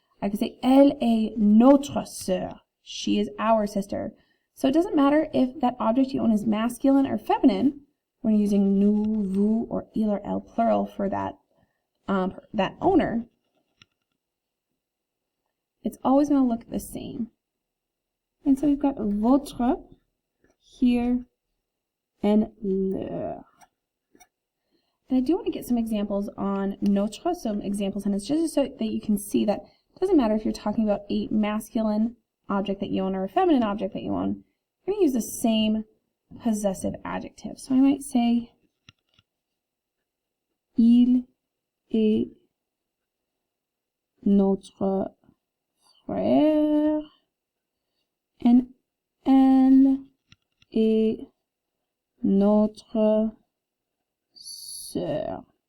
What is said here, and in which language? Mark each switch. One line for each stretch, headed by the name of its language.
English: I could say,
French: elle est notre sœur.
English: She is our sister. So it doesn't matter if that object you own is masculine or feminine. We're using nous, vous, or il or elle plural for that owner. It's always going to look the same. And so we've got votre here and leur. And I do want to get some examples on notre, some example sentences, just so that you can see that it doesn't matter if you're talking about a masculine object that you own or a feminine object that you own. You're going to use the same possessive adjective. So I might say,
French: il est notre frère, and elle est notre sœur.